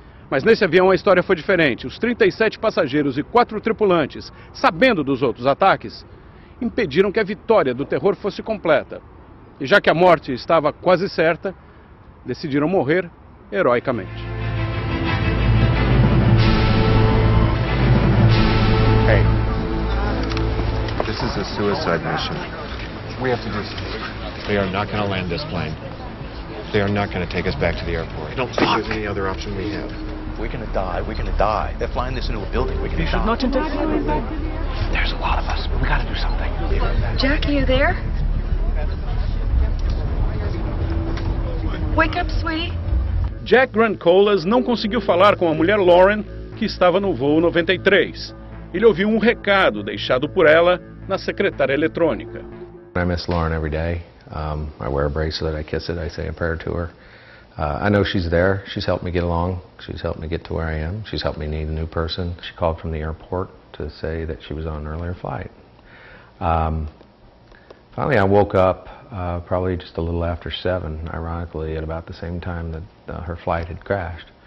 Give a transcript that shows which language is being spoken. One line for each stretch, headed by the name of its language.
Portuguese: Mas nesse avião a história foi diferente. Os 37 passageiros e 4 tripulantes, sabendo dos outros ataques, impediram que a vitória do terror fosse completa. E já que a morte estava quase certa, decidiram morrer heroicamente.
English: Hey, this is a suicide mission. We have to do something. They are not going to land this plane. They are not going to take us back to the airport. I don't think there's any other option we have. We're going to die. We're going to die. They're flying this into a building. We're going to die. You should not interfere. There's a lot of us. We got to do something. Jack, are you there? Wake up, sweetie.
Portuguese: Jack Grant Colas não conseguiu falar com a mulher Lauren, que estava no voo 93. Ele ouviu um recado deixado por ela na secretária eletrônica.
English: I miss Lauren every day. I wear a bracelet, I kiss it, I say a prayer to her. I know she's there. She's helped me get along. She's helped me get to where I am. She's helped me meet a new person. She called from the airport to say that she was on an earlier flight. Finally, I woke up probably just a little after 7, ironically, at about the same time that her flight had crashed.